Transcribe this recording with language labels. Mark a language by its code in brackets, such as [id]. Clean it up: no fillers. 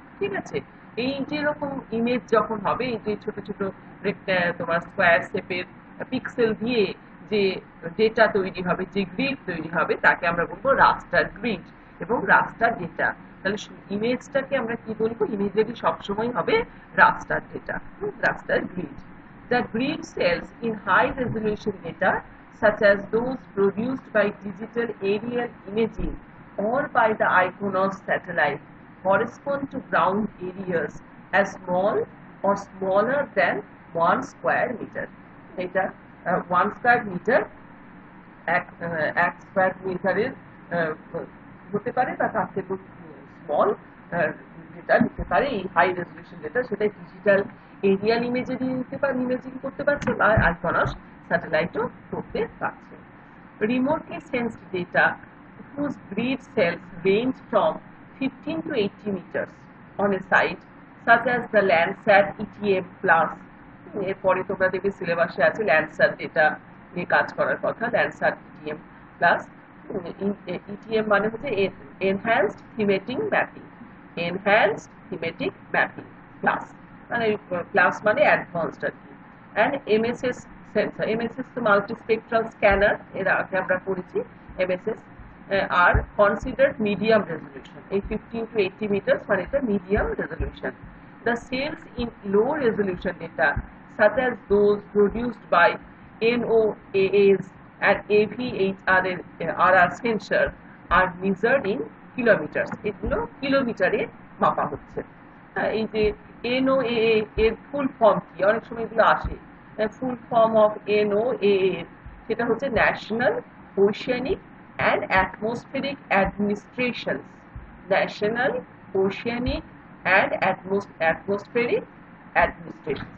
[bn] ঠিক আছে, এই যে রকম ইমেজ যখন হবে, এই যে ছোট ছোট তোমার স্কোয়ার শেপের পিক্সেল দিয়ে যে ডেটা তৈরি হবে, যে গ্রিড তৈরি হবে, তাকে আমরা বলবো রাস্টার গ্রিড এবং রাস্টার ডেটা। তাহলে ইমেজটাকে আমরা কি বলবো? ইমেজেরই সবসময় হবে রাস্টার data, raster grid. [en] The grid cells in high resolution data, such as those produced by digital aerial imaging or by the ICONOS satellite, correspond to ground areas as small or smaller than 1 square meter. [bn] এটা 1 square meter এক square মিটারের হতে পারে, বা তার থেকে small যেটা নিতে পারে এই হাই রেজলিউশন ডেটা, সেটা ডিজিটাল এরিয়াল ইমেজেরই নিতে পারে, ইমেজিং করতে পারছে, বা আইকনস স্যাটেলাইটও করতে পারছে। [en] Remotely sensed data whose grid cells range from 15 to 80 meters on a site, such as the Landsat ETM plus। [bn] এরপরে তোমরা দেখবে সিলেবাসে আছে ল্যান্ডস্যাট ডেটা নিয়ে কাজ করার কথা, ল্যান্ডস্যাট ইটিএম প্লাস। ইটিএম মানে হচ্ছে enhanced thematic mapping, enhanced thematic mapping plus, মানে প্লাস মানে অ্যাডভান্সড আর কি। অ্যান্ড এমএসএস সেন্সর, এমএসএস তো মাল্টি স্পেকট্রাল স্ক্যানার, এর আগে আমরা পড়েছি। [en] MSS আর considered medium resolution, [bn] এই 15 to 80 মিটার মানে এটা medium resolution. [en] The cells in low resolution data, such as those produced by NOAAs and AVHRR sensor, are measured in kilometers. [bn] এগুলো কিলোমিটারে মাপা হচ্ছে। এই যে NOAA এর ফুল ফর্ম কি? অনেক সময় এগুলো আসে। ফুল ফর্ম অফ NOAA সেটা হচ্ছে national oceanic and atmospheric administration, national oceanic and atmospheric administration.